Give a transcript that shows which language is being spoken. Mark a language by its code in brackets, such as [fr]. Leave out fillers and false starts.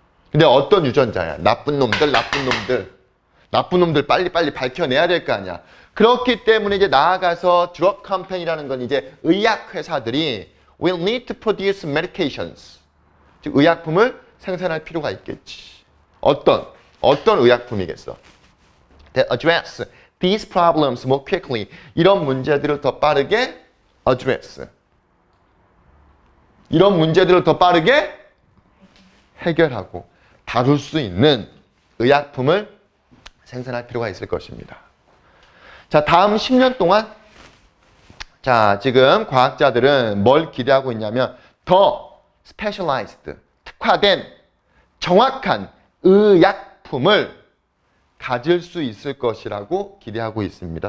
[ko] 근데 어떤 유전자야? 나쁜 놈들. 나쁜 놈들 빨리 밝혀내야 될 거 아니야. 그렇기 때문에 이제 나아가서 드럭 컴퍼니라는 건 이제 의약 회사들이 [en] will need to produce medications. [ko] 즉 의약품을 생산할 필요가 있겠지. 어떤 의약품이겠어? [en] That address these problems more quickly. [ko] 이런 문제들을 더 빠르게 address. 이런 문제들을 더 빠르게 해결하고 다룰 수 있는 의약품을 생산할 필요가 있을 것입니다. 자, 다음 10년 동안 자, 지금 과학자들은 뭘 기대하고 있냐면 더 specialized, 특화된 정확한 의약품을 가질 수 있을 것이라고 기대하고 있습니다.